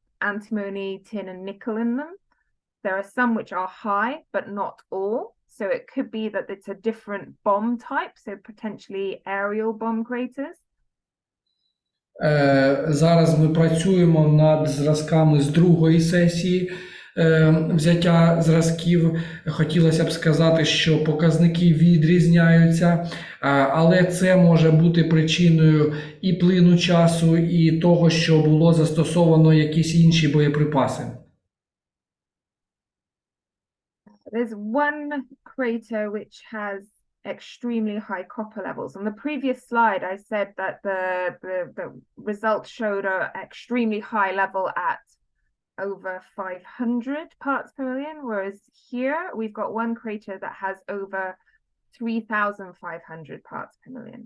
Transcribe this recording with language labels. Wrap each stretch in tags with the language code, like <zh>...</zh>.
<en>antimony, tin, and nickel in them. There are some which are high, but not all. So it could be that it's a different bomb type, so potentially aerial bomb craters.</en> <uk>Зараз ми працюємо над зразками з другої сесії взяття зразків. Хотілося б сказати, що показники відрізняються, але це може бути причиною і плину часу, і того, що було застосовано якісь інші боєприпаси.</uk> <en>There's one crater which has extremely high copper levels. On the previous slide, I said that the results showed an extremely high level at over 500 parts per million, whereas here we've got one crater that has over 3,500 parts per million.</en>